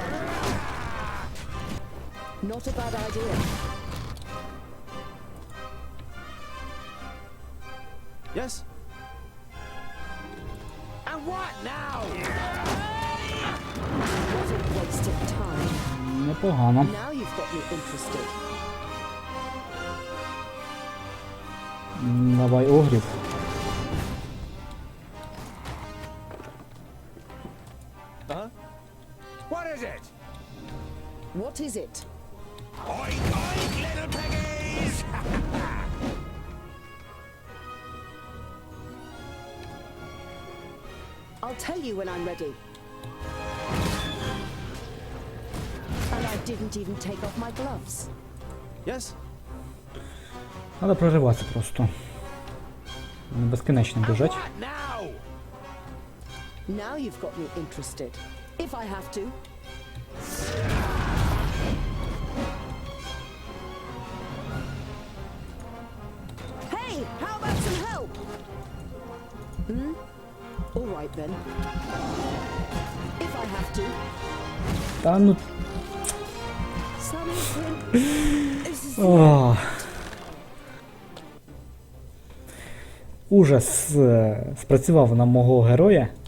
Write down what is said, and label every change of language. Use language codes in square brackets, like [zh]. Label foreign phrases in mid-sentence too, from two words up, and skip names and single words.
[en] Not a bad idea. Yes? And what now? What a waste of time. [uk] Непогано. [en] Now you've got me interested. [uk] Давай огріб. [en] What is it? What is it? Oink, oink, little piggies! I'll tell you when I'm ready. And I didn't even take off my gloves. Yes? [uk] Надо прориватися просто. Вони безкінечно біжать. [en] What now? Now you've got me interested. If I have to. Hey, how about some help? All right then. If I have to. [uk] Та ну. [en] Something. This is Ох. [uk] Ужас спрацював на мого героя.